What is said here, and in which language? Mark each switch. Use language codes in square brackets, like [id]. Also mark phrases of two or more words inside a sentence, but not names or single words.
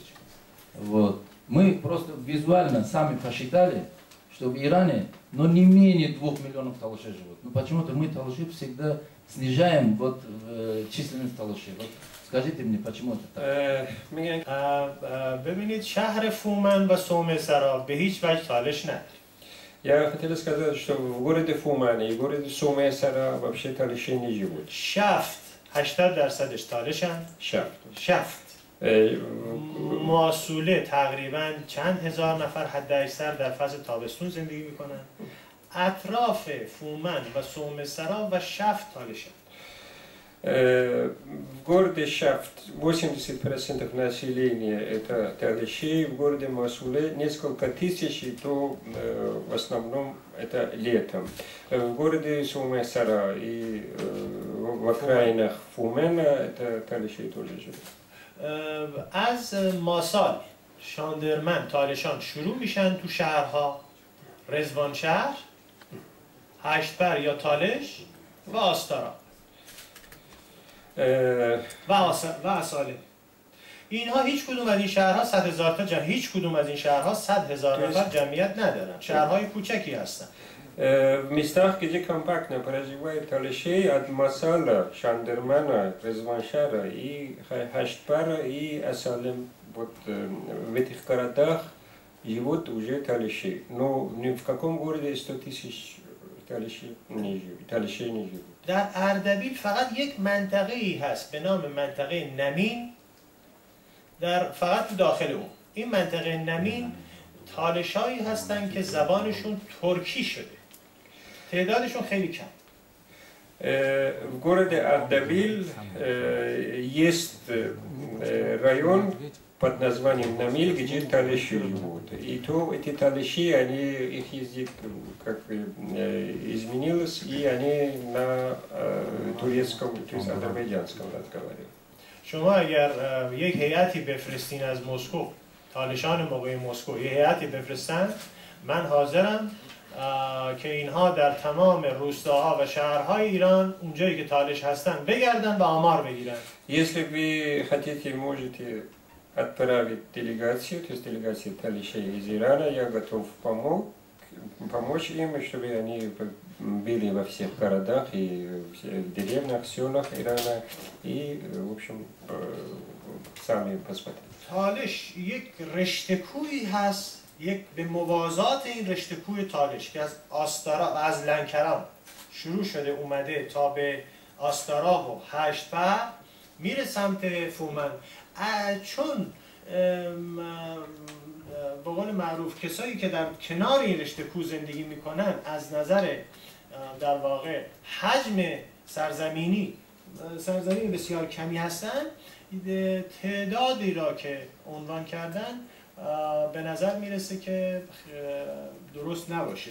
[ru] Вот. Мы просто визуально сами посчитали, что в Иране, не менее 2 миллионов талышей живут. Но почему-то мы талыши всегда снижаем численность талышей. Скажите мне, почему это так? [fa] ببینید شهر فومن و سومه سرا به هیچ وجه تالش نداره. [ru] Я хотел сказать, что в городе Фумане и в городе Сумесара вообще талиши не живут. [fa] شفت 80% تالشن. شفت. ماسوله تقریبا چند هزار نفر حد اکثر در فصل تابستون زندگی میکنن. اطراف فومن و سومه سرا و شفت تالشن. [ru] В городе Шафт 80% населения это талиши, в городе Масуле несколько тысяч, и то в основном это летом. В городе Сумесара и в окраинах Фумена это талиши тоже живут. [fa] از ماسال شاندرمن تالشان شروع میشن تو شهرها رضوان شهر، هشتبر یا تالش و آستارا و اصاله. اینها هیچ کدوم از این شهرها 100,000 تا هیچ کدوم از این شهرها 100,000 نفر جمعیت ندارن. شهرهای کوچکی هستن. [ru] В местах, где компактно проживают талишей, от Масала, Шандермана, Резваншара и Хаштпара и Асалем, вот в этих городах живут уже талиши. Но ни в каком городе 100 тысяч талишей не живут. [fa] در اردبیل فقط یک منطقه‌ای هست به نام منطقه نمین، در فقط داخل اون. این منطقه نمین تالشایی هستن که زبانشون ترکی شده. تعدادشون خیلی کم. [ru] В городе Ардабиль есть район под названием Намиль, где талиши живут. И то эти талиши, их язык как бы изменился, и они на турецком, то есть азербайджанском разговаривают. [fa] شما اگر یک هیئتی بفرستین از مسکو، تالشان موقع مسکو یک هیئتی بفرستن، من حاضرم که اینها در تمام روستاها و شهرهای ایران اونجایی که تالش هستن بگردن و آمار بگیرن. [ru] Если вы хотите, можете отправить делегацию, то есть делегацию талишей из Ирана, я готов помочь им, чтобы они были во всех городах и в деревнях, селах Ирана и, в общем, сами посмотреть. [fa] تالش یک رشته کوهی هست، یک به موازات این رشته کوه تالش که از آستارا و از لنکران شروع شده اومده تا به آستارا و هشتبر میره سمت فومن. چون به قول معروف کسایی که در کنار این رشته کوه زندگی میکنن از نظر در واقع حجم سرزمین بسیار کمی هستن، تعدادی را که عنوان کردن به نظر میرسه که درست نباشه.